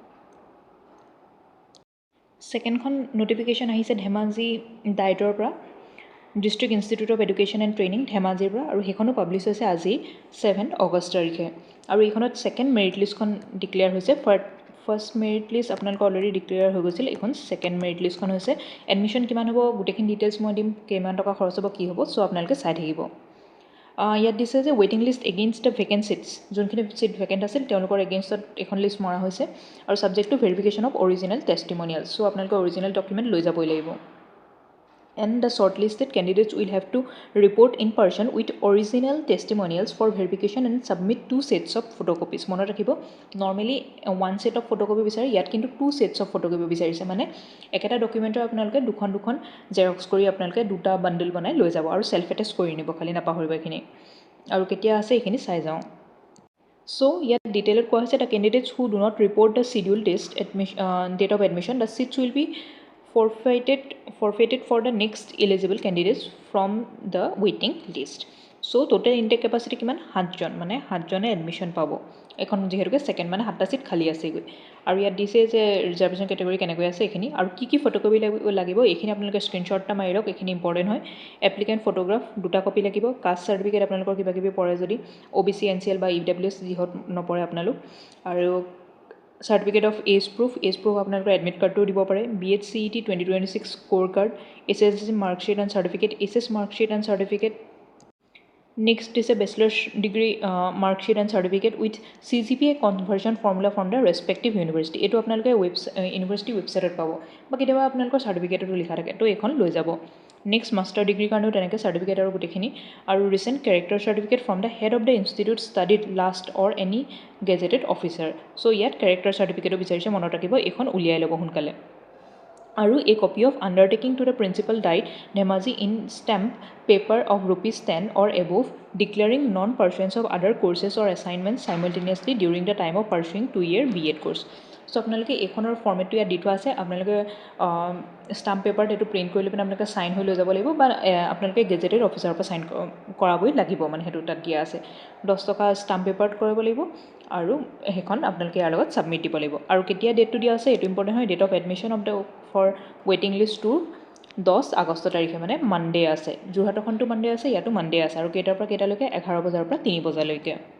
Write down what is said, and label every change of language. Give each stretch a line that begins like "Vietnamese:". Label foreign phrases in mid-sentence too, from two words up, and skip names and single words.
Assamese: ছেকেণ্ডখন নটিফিকেশ্যন আহিছে ধেমাজি ডাইটৰ পৰা
English: District Institute of Education and Training
Assamese: ধেমাজিৰ পৰা আৰু সেইখনো পাব্লিছ হৈছে আজি 7 আগষ্ট তাৰিখে আৰু এইখনত
English: second merit list
Assamese: ডিক্লেয়াৰ হৈছে
English: first merit list
Assamese: আপোনালোকৰ
English: already declare
Assamese: হৈ গৈছিল এইখন
English: second merit list
Assamese: হৈছে এডমিশ্যন কিমান হ'ব গোটেইখিনি ডিটেইলছ মই দিম কিমান টকা খৰচ হ'ব কি হ'ব চ' আপোনালোকে চাই থাকিব ইয়াত দিছে যে
English: waiting list against the vacant seats
Assamese: যোনখিনি
English: seat vacant
Assamese: আছিল তেওঁলোকৰ এগেইনষ্টত এখন লিষ্ট মৰা হৈছে আৰু
English: subject to verification of original testimonial
Assamese: চ' আপোনালোকে
English: original document
Assamese: লৈ যাবই লাগিব
English: and the shortlisted candidates will have to report in person with original testimonials for verification and submit 2 sets of photocopies
Assamese: মনত ৰাখিব নৰ্মেলি
English: 1 set of photocopy
Assamese: বিচাৰে ইয়াত কিন্তু
English: 2 sets of photocopy
Assamese: বিচাৰিছে মানে একেটা ডকুমেণ্টৰ আপোনালোকে দুখন জেৰক্স কৰি আপোনালোকে দুটা বান্ডল বনাই লৈ যাব আৰু
English: self attest
Assamese: কৰি নিব খালি নাপাহৰিব এইখিনি আৰু কেতিয়া আছে এইখিনি চাই যাওঁ
English: So, yet detailed
Assamese: কোৱা হৈছে
English: the candidates who do not report the scheduled date of admission, the seats will be forfeited for the next eligible candidates from the waiting list.
Assamese: So,
English: total intake capacity
Assamese: কিমান 7জন মানে 7জনে এডমিশ্যন পাব এখন যিহেতুকে ছেকেণ্ড মানে 7টা ছিট খালী আছেগৈ আৰু ইয়াত দিছে যে
English: reservation category
Assamese: কেনেকৈ আছে এইখিনি আৰু কি ফটোকপি লাগিব এইখিনি আপোনালোকে স্ক্ৰীনশ্বট এটা মাৰি লওক এইখিনি ইম্পৰ্টেণ্ট হয়
English: applicant photograph
Assamese: 2টা কপি লাগিব
English: caste certificate
Assamese: আপোনালোকৰ কিবা কিবি পৰে যদি OBC NCL বা EWS যিহত নপৰে আপোনালোক আৰু
English: certificate of age proof
Assamese: আপোনালোকৰ এডমিট কাৰ্ডটোও দিব পাৰে BEd CET 2026
English: score card SSLC marksheet and certificate SS marksheet and certificate Next is a bachelor's degree mark sheet and certificate with CGPA conversion formula from the respective university.
Assamese: এইটো আপোনালোকে
English: university website
Assamese: পাব বা কেতিয়াবা আপোনালোকৰ চাৰ্টিফিকেটতো লিখা থাকে তো এইখন লৈ যাব
English: next master degree
Assamese: কাৰণেও তেনেকৈ চাৰ্টিফিকেট আৰু গোটেইখিনি আৰু
English: recent character certificate from the head of the institute studied last or any gazetted officer
Assamese: চ' ইয়াত
English: character certificate
Assamese: বিচাৰিছে মনত ৰাখিব এইখন উলিয়াই ল'ব সোনকালে আৰু
English: a copy of undertaking to the principal died Dhemaji in stamp paper of ₹10 or above declaring non-pursuance of other courses or assignments simultaneously during the time of pursuing 2-year BEd course.
Assamese: So আপোনালোকে এইখনৰ ফৰ্মেটটো ইয়াত দি থোৱা আছে আপোনালোকে
English: stamp paper
Assamese: এইটো প্ৰিণ্ট কৰি লৈ পিনে আপোনালোকে চাইন হৈ লৈ যাব লাগিব বা আপোনালোকে
English: gazetted officer
Assamese: পৰা চাইন কৰাবই লাগিব মানে সেইটো তাত দিয়া আছে 10 টকা
English: stamp paper
Assamese: কৰিব লাগিব আৰু সেইখন আপোনালোকে ইয়াৰ লগত ছাবমিট দিব লাগিব আৰু কেতিয়া ডেটটো দিয়া আছে এইটো ইম্পৰ্টেণ্ট হয়
English: date of admission of the for waiting list to
Assamese: 10 আগষ্ট তাৰিখে মানে মানডে আছে যোৰহাটখনটো মানডে আছে ইয়াতো মানডে আছে আৰু কেইটাৰ পৰা কেইটালৈকে 11 বজাৰ পৰা 3 বজালৈকে